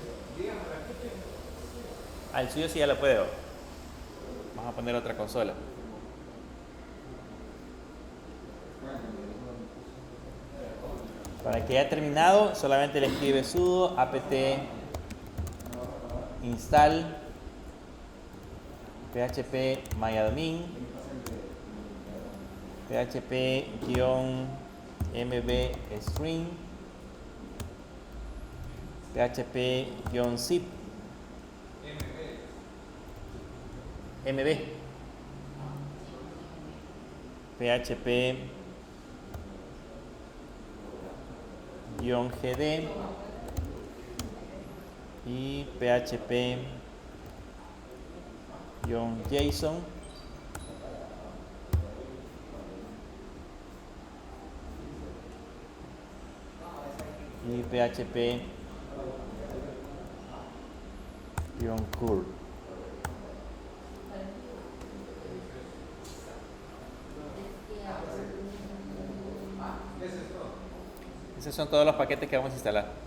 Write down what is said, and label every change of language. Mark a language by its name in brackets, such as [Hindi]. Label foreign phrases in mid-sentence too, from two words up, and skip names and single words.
[Spanish] Al suyo sí ya lo puedo. Vamos a poner otra consola. Para Para que haya terminado, solamente le escribe [English] sudo apt install php myadmin php-mb string php-zip mb [Spanish] php-gd y php-json y php-curl. Esos son todos los paquetes que vamos a instalar.